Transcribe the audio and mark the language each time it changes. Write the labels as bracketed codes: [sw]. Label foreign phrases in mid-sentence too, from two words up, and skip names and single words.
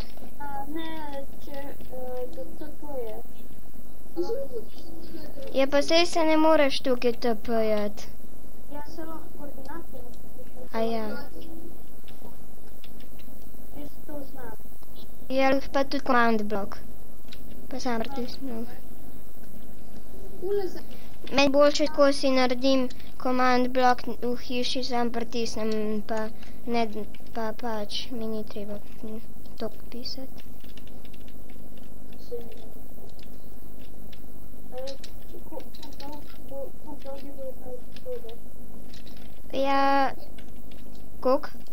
[sl] Ne, če to je. Ja, pa sej se ne moreš tukaj TP-jati. Ja, se lahko koordinate napišem. A ja. Jaz to znam. Ja, pa tudi [en] command block. [sl] Pa sam pritisnil. Ule za... Meni boljše, ko si naredim [en] command block [sl] v hiši, sam pritisnem, pa ne, pa pač mi ni treba toliko pisati. Ja, koliko?